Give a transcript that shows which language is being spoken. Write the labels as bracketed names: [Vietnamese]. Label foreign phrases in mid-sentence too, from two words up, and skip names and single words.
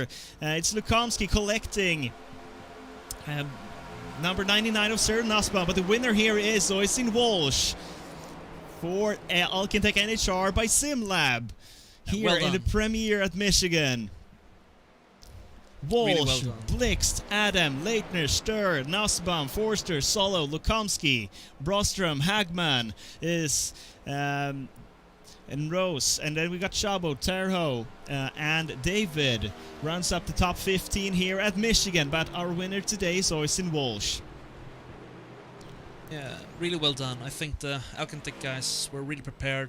[English] It's Lukomsky collecting number 99 of Sir Nussbaum, but the winner here is Oystein Walsh. for Alcantech NHR by SimLab here well in the done. premiere at Michigan. Walsh, Really well done. Blixt, Adam, Leitner, Stur, Nussbaum, Forster, Solo, Lukomsky, Brostrom, Hagman is and Rose, and then we got Chabo, Terho, and David rounds up the top 15 here at Michigan. But our winner today is Oystein Walsh. Yeah, really well done. I think the Alcantech guys were really prepared.